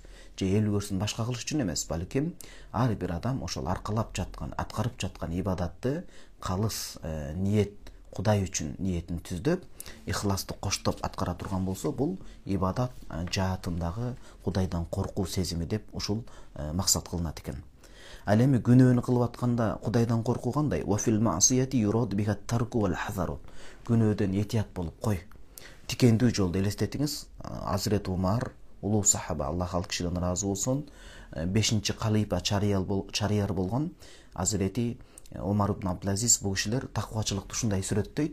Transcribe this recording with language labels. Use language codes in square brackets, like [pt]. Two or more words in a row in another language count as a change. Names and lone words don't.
[ky] Же эл көрсүн башка кылыш үчүн эмес, балким ар бир адам ошол аркалап жаткан, аткарып жаткан ибадатты калыс ниет, Кудай үчүн ниетин түздөп, ихластык коштоп аткара турган болсо, бул ибадат жаатындагы Кудайдан коркуу сезими деп ушул максат кылынат экен. Ал эми күнөөнү кылып атканда Кудайдан коркуу кандай? [ar] وفي المعاصي يراد بها الترك والحذر. [ky] Күнөөдөн этият болуп кой. Тикендүү жолду элестетиңиз. Азирет Умар, улуу сахаба, Аллах ал кишиден ыраазы болсун, 5-чи калифа чарияр болгон Азирети Омар ибн Абдулазиз, бул кишилер такыбачылыкты ушундай сүрөттөйт.